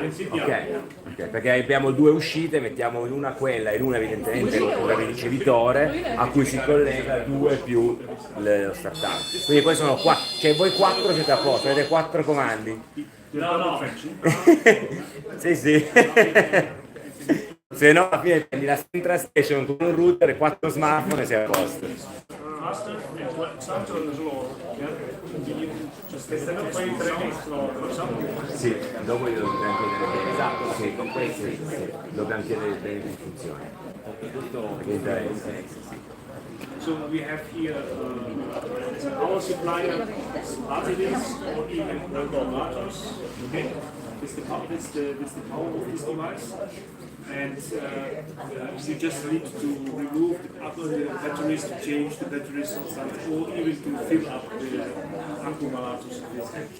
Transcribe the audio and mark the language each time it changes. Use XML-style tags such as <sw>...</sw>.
<it>Ok, perché abbiamo 2 uscite, mettiamo in una quella e in una evidentemente il ricevitore a cui si collega 2 più lo startup. Quindi poi sono 4, cioè voi 4 siete a posto, avete 4 comandi. No. Sì, sì. Se no alla fine prendi la Central Station con un router e 4 smartphone e sei a posto. Master and what sounds on the floor. Yeah. Just poi 3 floor or something. Sì, dopo io dobbiamo chiedere bene. Esatto, sì, con questi sì, dobbiamo chiedere bene come funziona. Perché interessa.</it> <en>So we have here our supplier articles or even regulators. Okay, this is the power of this device, and you just need to remove the batteries, to change the batteries or something, or even to fill up the accumulators of this.</en>